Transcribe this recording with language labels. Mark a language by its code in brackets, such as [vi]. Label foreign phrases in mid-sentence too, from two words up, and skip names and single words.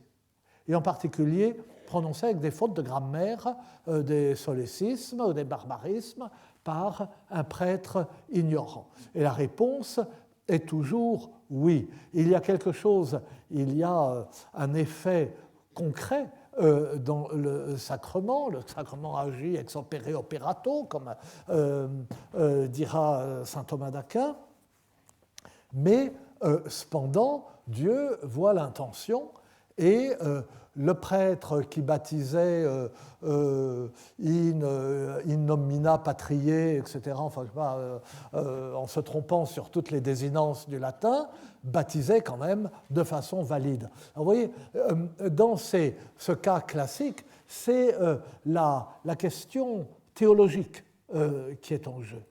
[fr] Et en particulier, prononcées avec des fautes de grammaire, des solécismes ou des barbarismes par un prêtre ignorant. Et la réponse est toujours oui. Il y a quelque chose, il y a un effet concret dans le sacrement agit [la] ex opere operato, [fr] comme dira saint Thomas d'Aquin, mais cependant, Dieu voit l'intention et le prêtre qui baptisait [la] in nomina patriae, [fr] etc., enfin, je sais pas, en se trompant sur toutes les désinences du latin, baptisait quand même de façon valide. Alors, vous voyez, dans ce cas classique, c'est la question théologique qui est en jeu.